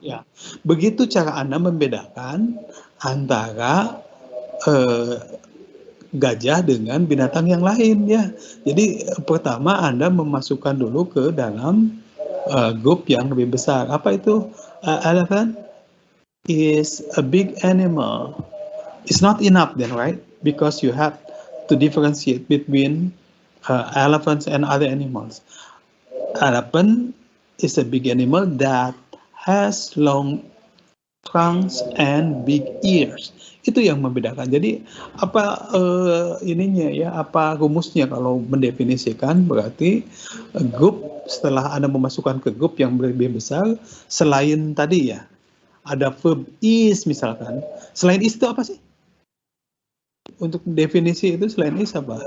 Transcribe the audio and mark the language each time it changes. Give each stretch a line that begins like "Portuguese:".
Indonesian: Ya, begitu cara Anda membedakan antara gajah dengan binatang yang lain ya. Jadi pertama Anda memasukkan dulu ke dalam grup yang lebih besar. Apa itu?
English: Elephant is a big animal. It's not enough then, right? Because you have to differentiate between elephants and other animals. Elephant is a big animal that has long trunks and big ears.
Indonesian: Itu yang membedakan. Jadi apa ininya ya, apa rumusnya kalau mendefinisikan berarti grup setelah Anda memasukkan ke grup yang lebih besar selain tadi ya. Ada verb is misalkan. Selain is itu apa sih? Untuk definisi itu selain is apa?